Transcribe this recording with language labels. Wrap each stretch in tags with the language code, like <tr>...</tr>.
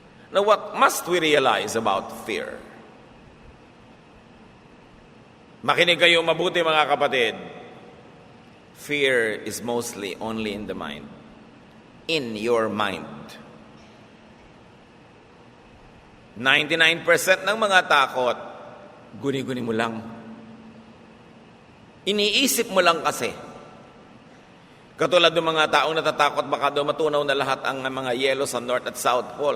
<en>Now, what must we realize about fear?</en> <tl>Makinig kayo mabuti mga kapatid.</tl> <en>Fear is mostly only in the mind. In your mind.</en> <tl>99% ng mga takot, guni-guni mo lang. Iniisip mo lang kasi. Katulad ng mga taong natatakot, baka daw matunaw na lahat ang mga yelo sa North at South Pole.</tl>